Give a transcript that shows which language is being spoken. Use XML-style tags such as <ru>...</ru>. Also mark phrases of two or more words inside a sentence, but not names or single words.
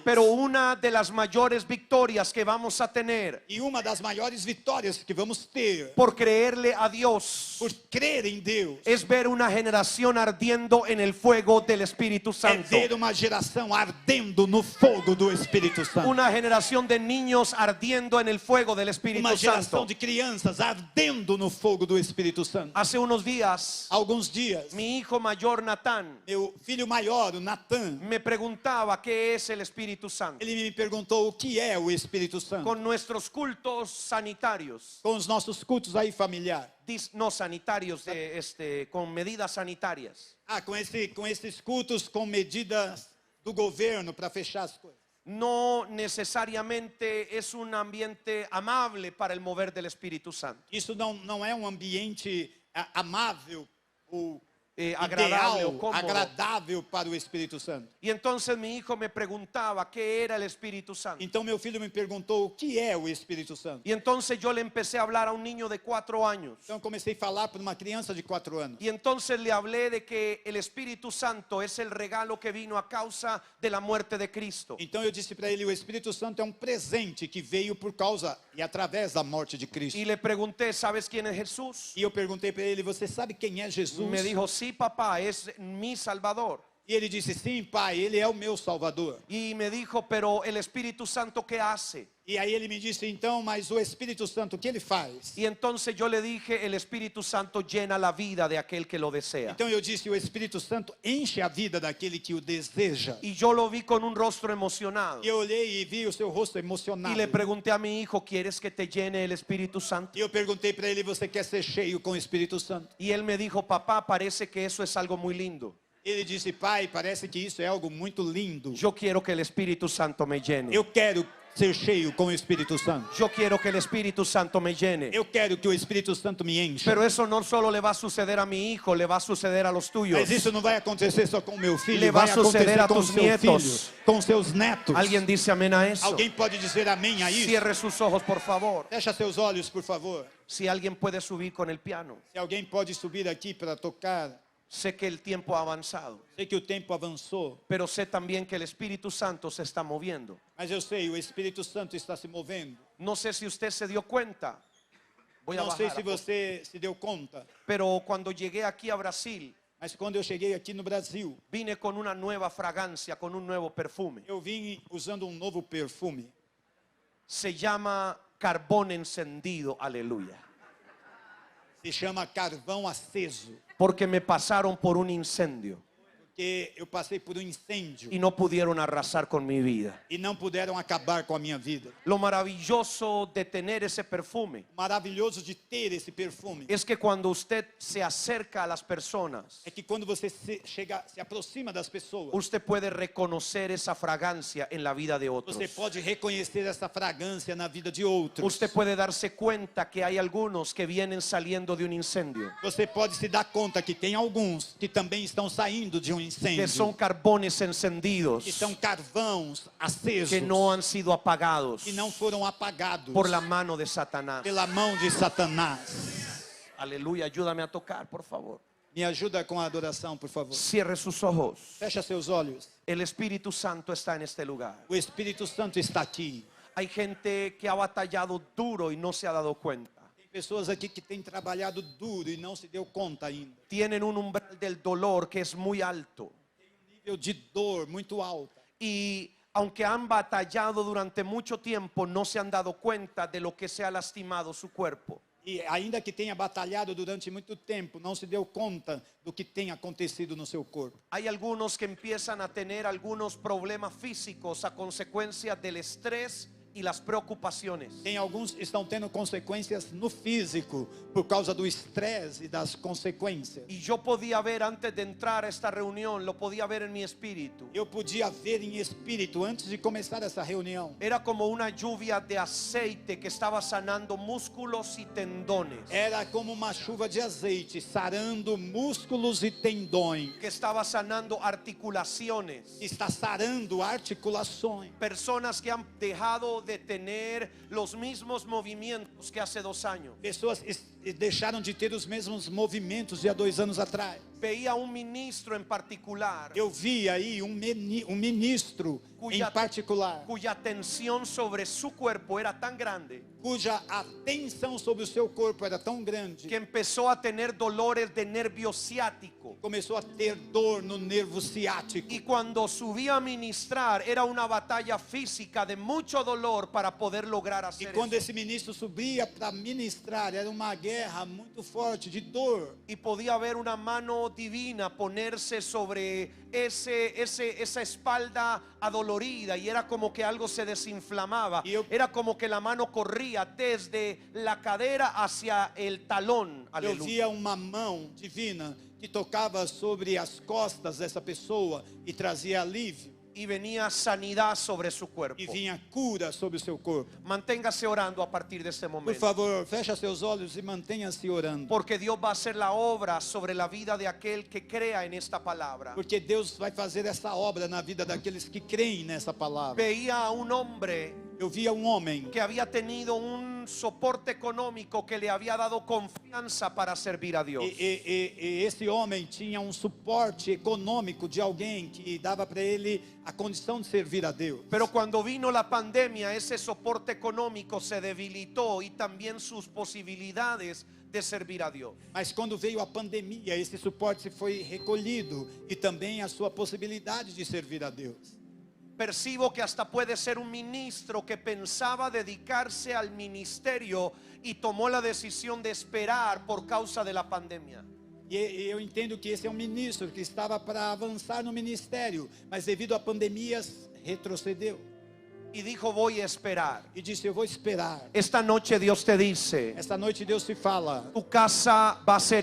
<es>Pero una de las mayores victorias que vamos a tener</es> <pt>E uma das maiores vitórias que vamos ter</pt> <es>por creerle a Dios</es> <pt>por crer em Deus</pt> <es>es ver una generación ardiendo en el fuego del Espíritu</es> <pt>é Santo. ver uma geração ardendo no fogo do Espírito Santo.</pt> <es>Una generación de niños ardiendo en el fuego del Espíritu</es> <pt>Uma geração Santo. de crianças ardendo no fogo do Espírito Santo.</pt> <es>Hace unos días,</es> <pt>Há alguns dias,</pt> <es>mi hijo mayor Natán</es> <pt>meu filho maior, o Natan,</pt> <es>me preguntaba qué es el Espíritu Santo.</es> <pt>ele me perguntou o que é o Espírito Santo.</pt> <es>Con nuestros cultos sanitarios,</es> <pt>Com os nossos cultos aí familiar.</pt> <es>no sanitarios, con medidas sanitarias.</es> <pt>Com esses cultos com medidas do governo para fechar as coisas.</pt> <es>No necesariamente es un ambiente amable para el mover del Espíritu Santo.</es> <pt>Isso não é um ambiente amável ou</pt> <es>Agradable o ideal, cómodo.</es> <pt>agradável para o Espírito Santo.</pt> <es>Y entonces mi hijo me preguntaba qué era el Espíritu Santo.</es> <pt>Então meu filho me perguntou o que é o Espírito Santo.</pt> <es>Y entonces yo le empecé a hablar a un niño de 4 años.</es> <pt>Então eu comecei a falar para uma criança de 4 anos.</pt> <es>Y entonces le hablé de que el Espíritu Santo es el regalo que vino a causa de la muerte de Cristo.</es> <pt>Então eu disse para ele, o Espírito Santo é um presente que veio por causa e através da morte de Cristo.</pt> <es>Y le pregunté, ¿sabes quién es Jesús?</es> <pt>E eu perguntei para ele, você sabe quem é Jesus?</pt> <es>Me dijo, sí, papá, es mi Salvador.</es> <pt>E ele disse, sim, pai, ele é o meu Salvador.</pt> <es>Y me dijo, pero el Espíritu Santo, ¿qué hace?</es> <pt>E aí ele me disse, então, mas o Espírito Santo, o que ele faz?</pt> <es>Y entonces yo le dije, el Espíritu Santo llena la vida de aquel que lo desea.</es> <pt>Então eu disse, o Espírito Santo enche a vida daquele que o deseja.</pt> <es>Y yo lo vi con un rostro emocionado.</es> <pt>E eu olhei e vi o seu rosto</pt> <es>Y</es> <pt>emocionado.</pt> <es>le pregunté a mi hijo, ¿quieres que te llene el Espíritu Santo?</es> <pt>E eu perguntei para ele, você quer ser cheio com o Espírito Santo?</pt> <es>Y él me dijo, papá, parece que eso es algo muy lindo.</es> <pt>Ele disse, pai, parece que isso é algo muito lindo.</pt> <es>Yo quiero que el Espíritu Santo me llene.</es> <pt>Eu quero ser cheio com o Espírito Santo.</pt> <es>Yo quiero que el Espíritu Santo me llene.</es> <pt>Eu quero que o Espírito Santo me encha.</pt> <es>Pero eso no solo le va a suceder a mi hijo, le va a suceder a los tuyos.</es> <pt>Mas isso não vai acontecer só com o meu filho,</pt> <es>Le vai</es> <pt>vai acontecer</pt> <es>suceder a</es> <pt>com o</pt> <es>tus</es> <pt>seu</pt> <es>nietos.</es> <pt>filho, com seus netos.</pt> <es>¿Alguien dice amén a eso?</es> <pt>Alguém pode dizer amém a isso?</pt> <es>Cierre sus ojos, por favor.</es> <pt>Fecha seus olhos, por favor.</pt> <es>Si alguien puede subir con el piano.</es> <pt>Se alguém pode subir aqui para tocar.</pt> <es>Sé que el tiempo ha avanzado,</es> <pt>Sei que o tempo avançou,</pt> <es>pero sé también que el Espíritu Santo se está moviendo.</es> <pt>mas eu sei, o Espírito Santo está se movendo.</pt> <es>No sé si usted se dio cuenta. Voy a</es> <pt>Não sei</pt> <es>bajar,</es> <pt>se você se deu conta,</pt> <es>pero cuando llegué aquí a Brasil,</es> <pt>mas quando eu cheguei aqui no Brasil,</pt> <es>vine con una nueva fragancia, con un nuevo perfume.</es> <pt>eu vim usando um novo perfume.</pt> <es>Se llama carbón encendido, aleluya.</es> <pt>Se chama carvão aceso,</pt> <es>Porque me pasaron por un incendio.</es> <pt>porque eu passei por incêndio</pt> <es>y no pudieron arrasar con mi vida.</es> <pt>e não puderam acabar com a minha vida.</pt> <es>Lo maravilloso de tener ese perfume</es> <pt>Maravilhoso de ter esse perfume</pt> <es>es que cuando usted se acerca a las personas,</es> <pt>é que quando você se aproxima das pessoas,</pt> <es>usted puede reconocer esa fragancia en la vida de otros.</es> <pt>você pode reconhecer essa fragrância na vida de outros.</pt> <es>Usted puede darse cuenta que hay algunos que vienen saliendo de un incendio,</es> <pt>Você pode se dar conta que tem alguns que também estão saindo de um incêndio,</pt> <es>que son carbones encendidos,</es> <pt>que são carvãos acesos,</pt> <es>que no han sido apagados</es> <pt>que não foram apagados</pt> <es>por la mano de Satanás.</es> <pt>pela mão de Satanás.</pt> <es>Aleluya, ayúdame a tocar, por favor.</es> <pt>Me ajuda com a adoração, por favor.</pt> <es>Cierre sus ojos.</es> <pt>Fecha seus olhos.</pt> <es>El Espíritu Santo está en este lugar.</es> <pt>O Espírito Santo está aqui.</pt> <es>Hay gente que ha batallado duro y no se ha dado cuenta.</es> <pt>Tem pessoas aqui que têm trabalhado duro e não se deu conta ainda.</pt> <es>Tienen un umbral del dolor que es muy alto.</es> <pt>Nível de dor muito alta.</pt> <es>Y aunque han batallado durante mucho tiempo, no se han dado cuenta de lo que se ha lastimado su cuerpo.</es> <pt>E ainda que tenha batalhado durante muito tempo, não se deu conta do que tem acontecido no seu corpo.</pt> <es>Hay algunos que empiezan a tener algunos problemas físicos a consecuencia del estrés y las preocupaciones.</es> <pt>Tem alguns que estão tendo consequências no físico por causa do estresse e das consequências.</pt> <es>Y yo podía ver antes de entrar a esta reunión, lo podía ver en mi espíritu.</es> <pt>Eu podia ver em espírito antes de começar essa reunião.</pt> <es>Era como una lluvia de aceite que estaba sanando músculos y tendones,</es> <pt>Era como uma chuva de azeite sarando músculos e tendões.</pt> <es>que estaba sanando articulaciones.</es> <pt>Está sarando articulações.</pt> <es>Personas que han dejado de tener los mismos movimientos que hace 2 años.</es> <pt>Pessoas deixaram de ter os mesmos movimentos de há 2 anos atrás.</pt> <es>Veía un ministro en particular</es> <pt>Eu vi aí um ministro em particular,</pt> <es>cuya tensión sobre su cuerpo era tan grande</es> <pt>cuja atenção sobre o seu corpo era tão grande</pt> <es>que empezó a tener dolores de nervio ciático.</es> <pt>começou a ter dor no nervo ciático.</pt> <es>Y cuando subía a ministrar era una batalla física de mucho dolor para poder lograr</es> <pt>E</pt> <es>hacer</es> <pt>quando</pt> <es>eso.</es> <pt>esse ministro subia para ministrar, era uma guerra muito forte de dor.</pt> <es>Y podía ver una mano divina ponerse sobre esa espalda adolorida, y era como que algo se desinflamaba. Era como que la mano corría desde la cadera hacia el talón.</es> <pt>Eu</pt> <es>Aleluya.</es> <pt>via uma mão divina que tocava sobre as costas dessa pessoa e trazia alívio.</pt> <es>Y venía sanidad sobre su cuerpo.</es> <pt>E vinha cura sobre o seu corpo.</pt> <es>Manténgase orando a partir de este</es> <pt>Por</pt> <es>momento,</es> <pt>favor, feche seus olhos e mantenha-se orando.</pt> <es>porque Dios va a hacer la obra sobre la vida de aquel que crea en esta palabra.</es> <pt>Porque Deus vai fazer essa obra na vida daqueles que creem nessa palavra.</pt> <es>Veía a un hombre</es> <pt>Eu via um homem</pt> <es>que había tenido un soporte económico que le había dado confianza para servir a Dios.</es> <pt>e esse homem tinha um suporte econômico de alguém que dava para ele a condição de servir a Deus.</pt> <es>Pero cuando vino la pandemia, ese soporte económico se debilitó y también sus posibilidades de servir a Dios.</es> <pt>Mas quando veio a pandemia, esse suporte foi recolhido e também a sua possibilidade de servir a Deus.</pt> <es>Percibo que hasta puede ser un ministro que pensaba dedicarse al ministerio y tomó la decisión de esperar por causa de la pandemia.</es> <pt>E eu entendo que esse é um ministro que estava para avançar no ministério, mas devido à pandemia retrocedeu.</pt> <es>Y dijo, voy a esperar.</es> <pt>E disse, eu vou esperar.</pt> <es>Esta noche Dios te dice,</es> <pt>Esta noite Deus te fala,</pt> <es>tu casa va a ser</es>